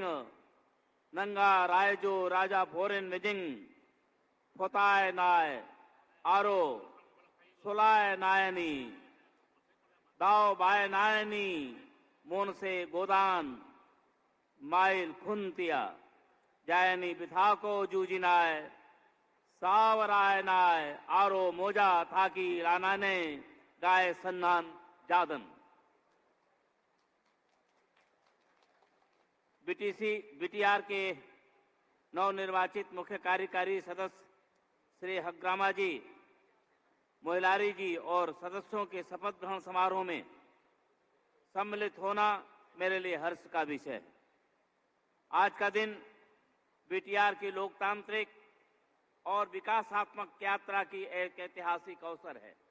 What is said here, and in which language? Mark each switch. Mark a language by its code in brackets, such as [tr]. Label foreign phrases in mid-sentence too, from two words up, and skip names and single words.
[brx] नंगा रायजो राजा फोरेन विजिंग फोताय नाय आरो सुलाय नायनी दाव बाय नायनी मोन से गोदान माइल खुनतिया जायनी बिथा को जूजिनाय सावराय नाय आरो मोजा थाकी रानाने गाय सन्नान जादन। [hi] बीटीआर के नवनिर्वाचित मुख्य कार्यकारी सदस्य श्री हग्रामा जी, मोहिलारी जी और सदस्यों के शपथ ग्रहण समारोह में सम्मिलित होना मेरे लिए हर्ष का विषय है। आज का दिन बीटीआर की लोकतांत्रिक और विकासात्मक यात्रा की एक ऐतिहासिक अवसर है।